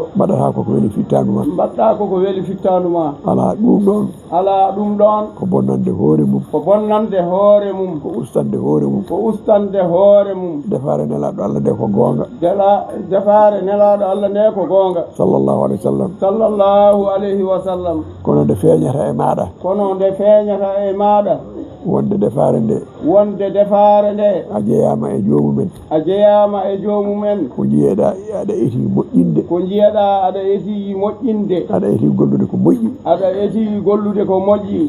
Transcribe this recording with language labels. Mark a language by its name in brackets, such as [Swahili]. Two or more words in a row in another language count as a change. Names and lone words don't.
[Fula] mbaɗata koko weli fittanu ma mbaɗɗa koko weli fittanu ma ala ɗum ɗon ala ɗum ɗon ko bonnande hoore mum ko bonnande hoore mum ko ustade hoore mum ko ustade hoore mum defare nelaɗo Allah nde ko goonga defare nelaɗo Allah nde ko goonga [Arabic] صلى الله عليه وسلم صلى الله عليه وسلم [Fula] kono nde feeñata e maɗa kono nde feeñata e maɗa wonde defare nde a jeeyama e joomumen a jeeyama e joomumen ko jiyeɗa aɗa eti moƴƴinde ko jiyeɗa aɗa eti moƴƴinde aɗa eti gollude ko moƴƴi aɗa eti gollude ko moƴƴi